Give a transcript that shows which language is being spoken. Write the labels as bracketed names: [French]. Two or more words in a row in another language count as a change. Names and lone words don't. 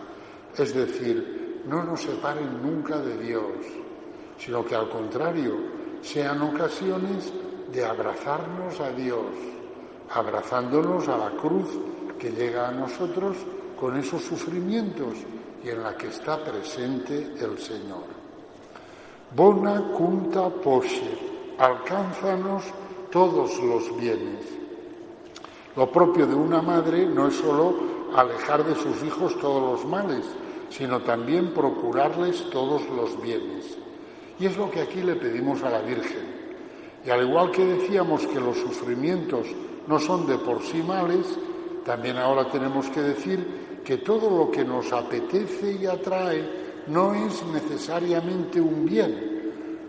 [Spanish] Es decir, no nos separen nunca de Dios, sino que al contrario, sean ocasiones de abrazarnos a Dios, abrazándonos a la cruz que llega a nosotros con esos sufrimientos y en la que está presente el Señor. [Latin] Bona cunta posce, [Spanish] alcánzanos todos los bienes. Lo propio de una madre no es solo alejar de sus hijos todos los males, sino también procurarles todos los bienes. Y es lo que aquí le pedimos a la Virgen. Y al igual que decíamos que los sufrimientos no son de por sí males, también ahora tenemos que decir que todo lo que nos apetece y atrae no es necesariamente un bien.